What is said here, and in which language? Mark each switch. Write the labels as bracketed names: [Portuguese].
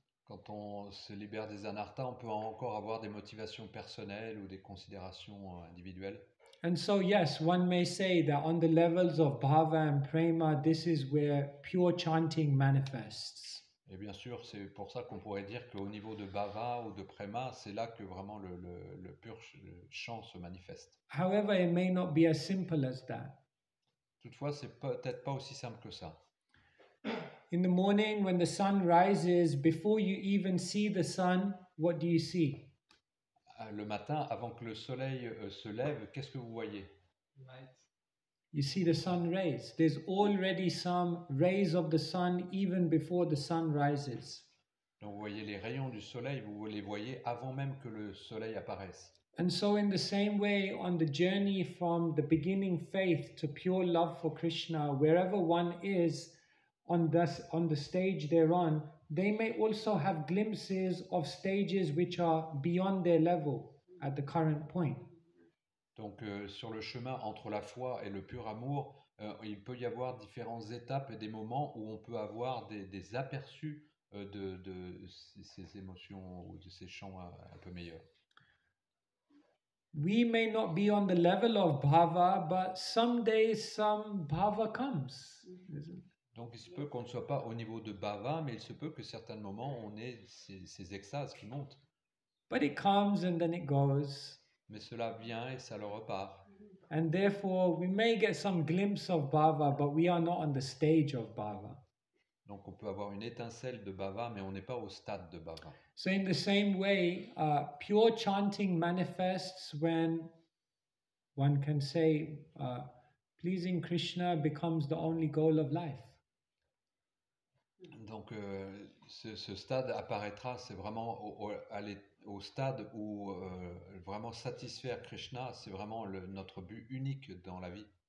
[French] Quand on se libère des anarthas, on peut encore avoir des motivations personnelles ou des considérations individuelles. [English] And so, yes, one may say that on the levels of bhava and prema, this is where pure chanting manifests. [French] Et bien sûr, c'est pour ça qu'on pourrait dire qu'au niveau de bhava ou de prema, c'est là que vraiment le pur chant se manifeste. [English] However, it may not be as simple as that. [French] Toutefois, c'est peut-être pas aussi simple que ça. [English] In the morning, when the sun rises, before you even see the sun, what do you see? [French] Le matin, avant que le soleil se lève, qu'est-ce que vous voyez? [English] You see the sun rays. There's already some rays of the sun even before the sun rises. [French] Donc vous voyez les rayons du soleil, vous les voyez avant même que le soleil apparaisse. [English] And so, in the same way, on the journey from the beginning faith to pure love for Krishna, wherever one is on the stage they're on, they may also have glimpses of stages which are beyond their level at the current point. [French] Donc sur le chemin entre la foi et le pur amour, il peut y avoir différentes étapes et des moments où on peut avoir des aperçus de ces émotions ou de ces chants un peu meilleurs. [English] We may not be on the level of bhava, but someday some bhava comes. [French] Donc il se peut qu'on ne soit pas au niveau de bhava, mais il se peut que certains moments on ait ces extases qui montent. [English] But it comes and then it goes. [French] Mais cela vient et ça le repart. [English] And therefore, we may get some glimpse of bhava, but we are not on the stage of bhava. [French] Donc on peut avoir une étincelle de bhava, mais on n'est pas au stade de bhava. [English] So, in the same way, pure chanting manifests when one can say, pleasing Krishna becomes the only goal of life. [French] Donc ce stade apparaîtra, c'est vraiment au stade où vraiment satisfaire Krishna, c'est vraiment notre but unique dans la vie.